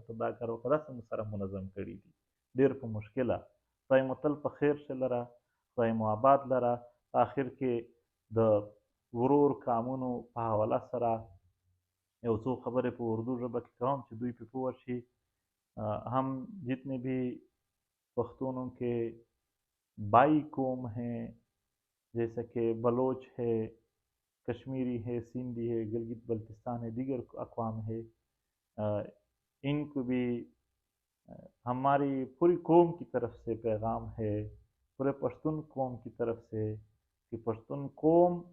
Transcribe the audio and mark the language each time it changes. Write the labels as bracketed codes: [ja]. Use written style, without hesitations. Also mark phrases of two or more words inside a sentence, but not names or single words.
[ps] ته دا کار وکړه داسې موږ سره منظم کړي دي ډېر په مشکله خدای مو تل په خیر شه لره خدای مو آباد لره په آخر کې د ورور کامونو په حواله سره یو څو خبرې په اردو ژبه کې کوم چې دوی پې پوه شي [ur] ہم جتنے بھی پختونوں کے بھائی قوم ہیں جیسے کہ بلوچ ہے کشمیری ہے سندھی ہے گلگت بلتستان ہے دیگر اقوام ہے انکو بھی ہماری پوری قوم کی طرف سے پیغام ہے پورے پشتون قوم کی طرف سے کہ پشتون قوم